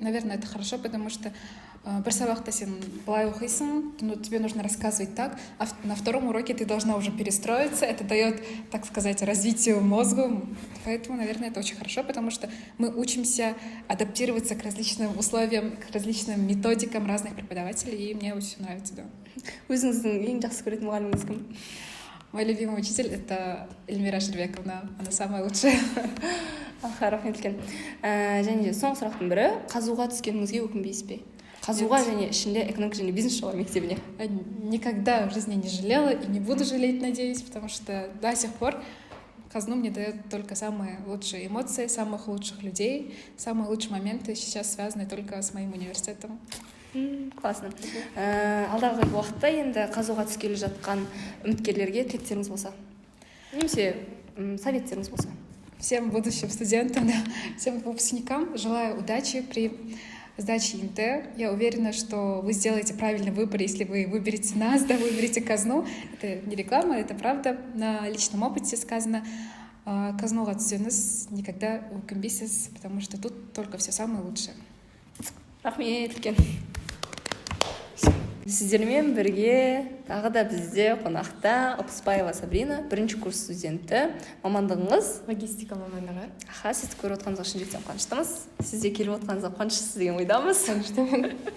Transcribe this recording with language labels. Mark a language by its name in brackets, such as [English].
[Russian] Наверное, это хорошо, потому что [Kazakh] бір сабақта сен былай оқисың, [Russian] тебе нужно рассказывать так, а на втором уроке ты должна уже перестроиться. Это дает, так сказать, развитию мозгу. Поэтому, наверное, это очень хорошо, потому что мы учимся адаптироваться к различным условиям, к различным методикам разных преподавателей, и мне очень нравится, да. [Kazakh] Өзіңіздің ең жақсы көретін мұғаліміңіз кім? [Russian] Мой любимый учитель — это Эльмира Шербековна. Она самая лучшая. [Kazakh] Рахмет үлкен. Және де соңғы сұрақтың бірі, қазуға түскеніңізге өкінбейсіз бе? Қазуға және ішінде экономика және бизнес жоғары мектебіне. [Russian] Никогда в жизни не жалела и не буду жалеть, надеюсь, потому что до сих пор Казну мне дает только самые лучшие эмоции, самых лучших людей, самые лучшие моменты сейчас связаны только с моим университетом. Классно. [Kazakh] Алдағы уақытта енді қазуға түскелі жатқан үміткерлерге тілектеріңіз болса, немесе советтеріңіз болса? [Russian] Всем будущим студентам, да, всем выпускникам желаю удачи при сдачи ИНТ. Я уверена, что вы сделаете правильный выбор, если вы выберете нас, да, выберете Казну. Это не реклама, это правда. На личном опыте сказано. [Kazakh] Казнуға түсіңіз, [Russian] никогда [Kazakh] өкінбейсіз, [Russian] потому что тут только все самое лучшее. [Kazakh] Рахмет үлкен. Сіздермен бірге тағы да бізде қонақта Опыспаева Сабрина, бірінші курс студенті. Мамандығыңыз? Логистика мамандығы. Аха, сізді көріп отқаныңызға шын жүректен қуаныштымыз. Сіз де келіп отқаныңызға қуаныштысыз деген ойдамыз. Қуаныштымын.